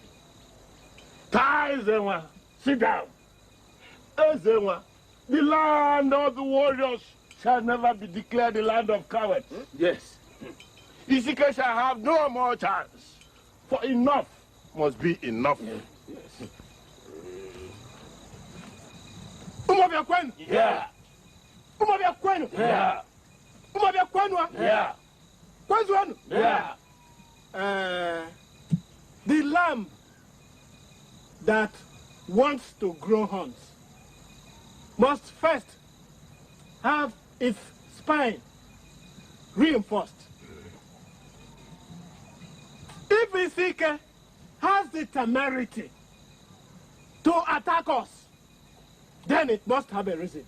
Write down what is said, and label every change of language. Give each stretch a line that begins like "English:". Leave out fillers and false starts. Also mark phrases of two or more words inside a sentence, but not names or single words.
English: Ezenwa, sit down. Ezenwa, the land of the warriors shall never be declared the land of cowards. Yes. Isike shall have no more chance, for enough must be enough. Yes. Umuofia kwenu? Yeah. Umuofia kwenu? Yeah. Umuofia kwenu? Yeah. Kwenzu wenu? Yeah. The lamb that wants to grow horns must first have its spine reinforced. If Isike has the temerity to attack us, then it must have a reason.